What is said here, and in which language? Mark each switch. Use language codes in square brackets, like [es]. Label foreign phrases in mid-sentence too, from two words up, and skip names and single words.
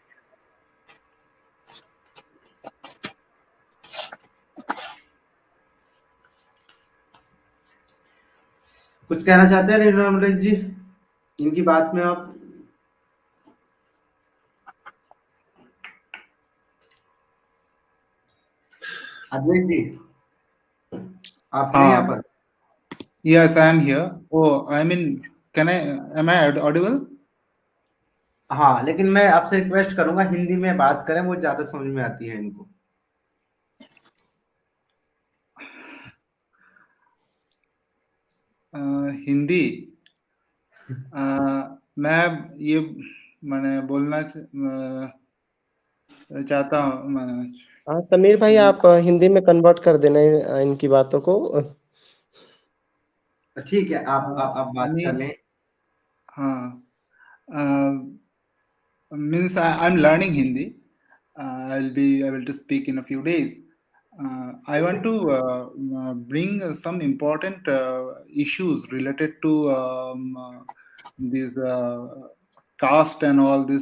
[hi] कुछ कहना चाहते हैं नीलम जी इनकी बात में आप? अद्वैत जी, आप हैं यहाँ हाँ, पर? [en] yes, I am here. Oh, I mean, am I audible? [hi] हाँ, लेकिन मैं आपसे रिक्वेस्ट करूंगा हिंदी में बात करें, वो ज्यादा समझ में आती है इनको। हिंदी मैं ये मैंने बोलना चाहता हूँ मैं। हाँ, तमीर भाई आप हिंदी में कन्वर्ट कर देना इनकी बातों को। ठीक है, आप बात आणि कर लें। [en] means I'm learning Hindi. I'll be able to speak in a few days. I want to bring some important issues related to these caste and all this.